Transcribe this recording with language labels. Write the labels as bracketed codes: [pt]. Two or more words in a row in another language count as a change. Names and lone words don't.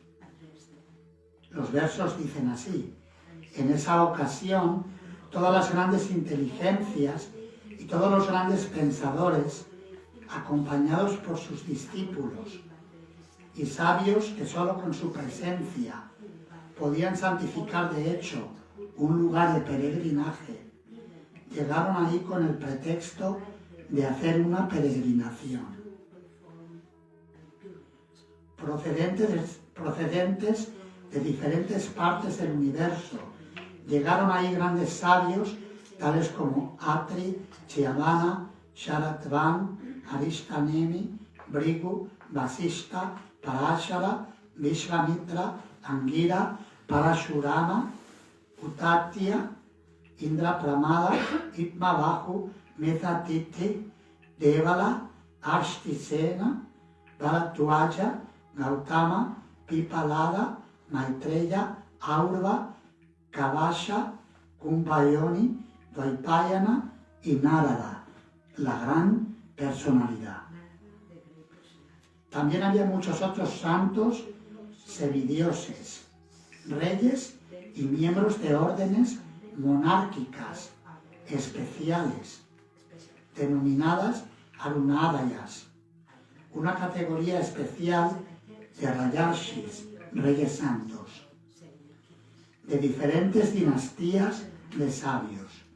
[es] Los versos dicen así: en esa ocasión, todas las grandes inteligencias y todos los grandes pensadores, acompañados por sus discípulos y sabios que solo con su presencia podían santificar de hecho un lugar de peregrinaje, llegaron ahí con el pretexto de hacer una peregrinación. Procedentes de diferentes partes del universo, llegaron ahí grandes sabios tales como Atri, Chiavana, Sharatvan, Arishtanemi, Brigu, Vasishta, Parashara, Vishvamitra, Angira, Parashurama, Utatya, Indra Pramada, Itmavahu, Methatiti, Devala, Ashtisena, Bharadwaja, Gautama, Pipalada, Maitreya, Aurva, Kavasha, Kumbhayoni, Dvaipayana y Narada, la gran personalidad. También había muchos otros santos, semidioses, reyes y miembros de órdenes monárquicas especiales, denominadas Arunadayas, una categoría especial de Rayarshis, reyes santos, de diferentes dinastías de sabios.